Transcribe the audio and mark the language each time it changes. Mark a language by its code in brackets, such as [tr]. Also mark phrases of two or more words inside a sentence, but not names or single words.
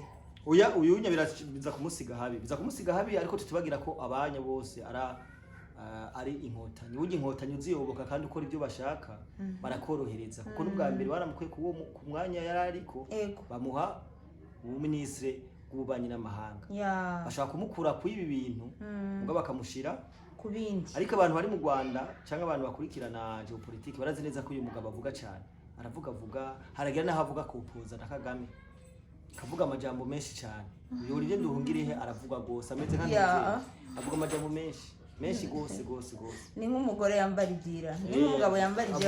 [rn] uyu biza kumusiga habi ariko tutubagira ko abanya bose ari inkotanyi uje inkotanyi uziyoboka kandi ukora ibyo bashaka barakorohereza kuko n'ubwa mbere baramukuye ku mwanya yari ariko bamuha ubuminisitiri bw'ububanyi n'amahanga bashaka kumukura ku ibi bintu ubwo bakamushira kubindi ariko abantu bari mu Rwanda cyangwa abantu bakurikirana geopolitike barazi neza ko uyu mugabo avuga cyane aravuga haragira naho avuga kupoza na Kagame kavuga amajambo menshi cyane uyu Olivier Nduhungirehe aravuga gose ameze avuga amajambo menshi gose ni nk'umugore yambara ibyira ni nk'umugabo yambara ibyira